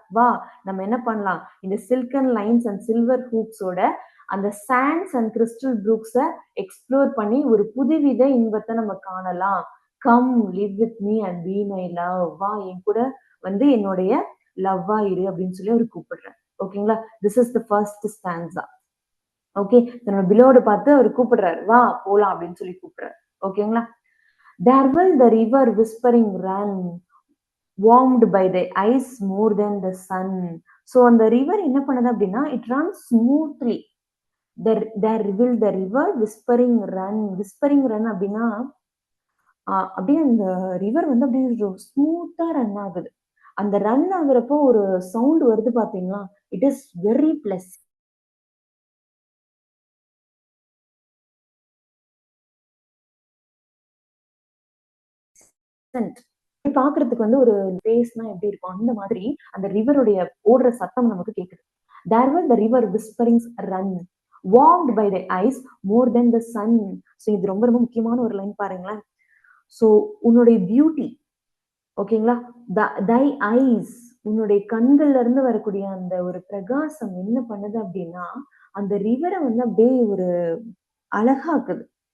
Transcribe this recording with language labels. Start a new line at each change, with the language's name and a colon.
Tamil: வா நம்ம என்ன பண்ணலாம், இந்த சில்கன் லைன்ஸ் அண்ட் சில்வர் ஹூக்ஸோட அந்த சாண்ட்ஸ் அண்ட் கிறிஸ்டல் ப்ரூக்ஸை எக்ஸ்ப்ளோர் பண்ணி ஒரு புதுவித இன்பத்தை நம்ம காணலாம்.
English: Come live with me and be my love.
Tamil: வா என் கூட வந்து என்னுடைய லவ்வா இரு அப்படின்னு சொல்லி அவர் கூப்பிடுறேன். ஓகேங்களா.
English: This is the first stanza.
Tamil: Okay, தன்னோட பிலோட பார்த்து அவர் கூப்பிடுறாரு, வா போலாம் அப்படின்னு சொல்லி கூப்பிடுறாரு. ஓகேங்களா.
English: There will the river whispering run, warmed by the ice more than the sun.
Tamil: So அந்த ரிவர் என்ன பண்ணுது அப்படின்னா,
English: it runs smoothly. There will the river whispering run.
Tamil: whispering run அப்படின்னா அப்படியே அந்த ரிவர் வந்து அப்படியே ஸ்மூத்தா ரன் ஆகுது. அந்த ரன் ஆகுறப்போ ஒரு சவுண்ட் வருது பாத்தீங்களா,
English: It is very plus.
Tamil: பாக்குறதுக்கு வந்து ஒரு பேஸ்னா எப்படி இருக்கும், அந்த மாதிரி அந்த ரிவருடைய ஓடுற சத்தம் நமக்கு கேக்குது.
English: There will the river whispering run, warmed by the ice more than the sun.
Tamil: So இது ரொம்ப ரொம்ப முக்கியமான ஒரு லைன் பாருங்களேன். ஸோ உன்னுடைய பியூட்டி, ஓகேங்களா, தை ஐஸ், உன்னுடைய கண்கள்ல இருந்து வரக்கூடிய அந்த ஒரு பிரகாசம் என்ன பண்ணுது அப்படின்னா, அந்த ரிவரை வந்து அப்படியே ஒரு அழகாக்குது.